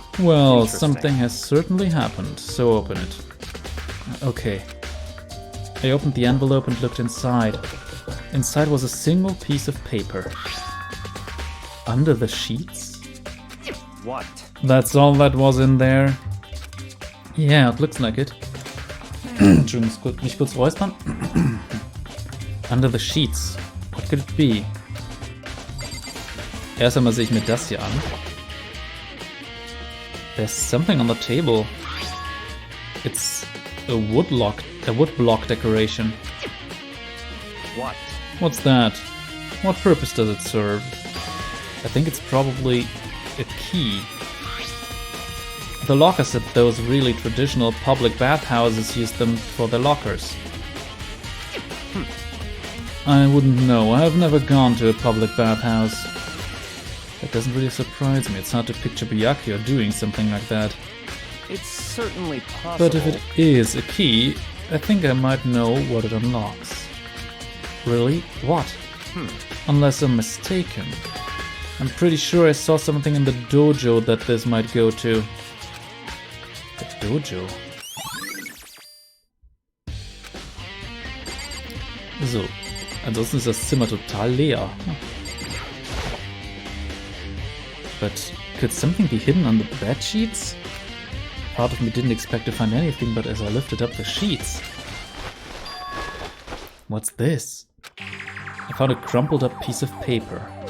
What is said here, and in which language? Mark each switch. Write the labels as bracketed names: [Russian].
[English] Well, something has certainly happened, so open it. Okay. I opened the envelope and looked inside. Inside was a single piece of paper. Under the sheets? What? That's all that was in there? Yeah, it looks like it. [German] Entschuldigung, mich kurz räuspern. [English] Under the sheets. What could it be? [German] Erst einmal sehe ich mir das hier an. [English] There's something on the table. It's a wood block decoration. What? What's that? What purpose does it serve? I think it's probably a key. The lockers at those really traditional public bathhouses use them for their lockers. I wouldn't know. I have never gone to a public bathhouse. That doesn't really surprise me. It's hard to picture Byakuya doing something like that. It's certainly possible. But if it is a key, I think I might know what it unlocks. Really? What? Unless I'm mistaken. I'm pretty sure I saw something in the dojo that this might go to. The dojo? [German] So, ansonsten ist das Zimmer total leer. [English] But could something be hidden on the bed sheets? Part of me didn't expect to find anything, but as I lifted up the sheets... What's this? I found a crumpled up piece of paper.